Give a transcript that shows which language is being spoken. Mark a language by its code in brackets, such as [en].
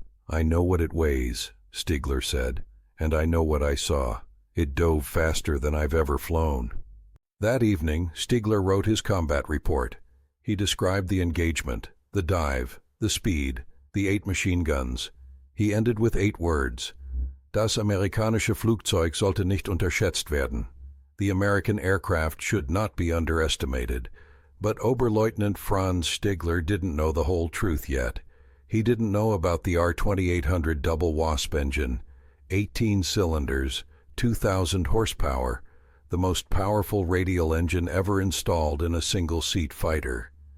[en] "I know what it weighs," Stigler said, "and I know what I saw. It dove faster than I've ever flown." That evening, Stigler wrote his combat report. He described the engagement, the dive, the speed, the 8 machine guns. He ended with 8 words. [de] Das amerikanische Flugzeug sollte nicht unterschätzt werden. [en] The American aircraft should not be underestimated. But Oberleutnant Franz Stigler didn't know the whole truth yet. He didn't know about the R-2800 double Wasp engine, 18 cylinders, 2,000 horsepower, the most powerful radial engine ever installed in a single-seat fighter.